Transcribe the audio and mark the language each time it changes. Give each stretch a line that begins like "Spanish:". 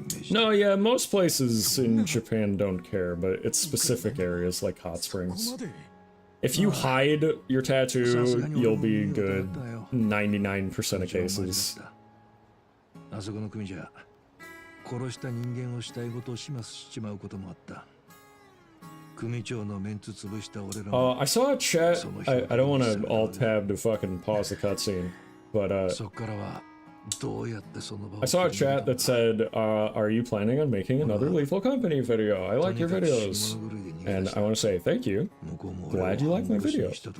English: No, yeah, most places in Japan don't care, but it's specific areas like hot springs. If you hide your tattoo, you'll be good 99% of cases.
Japanese: あそこの組じゃ殺した人間を死体ごと始末しちまうこともあった。組長のメンツ潰した俺らも。
English: I saw a chat. I don't want to alt tab to fucking pause the cutscene, but
Japanese: そっからはどうやってその場を
English: I saw a chat that said, "Are you planning on making another Lethal Company video? I like your videos," and I want to say thank you. Glad you like my video.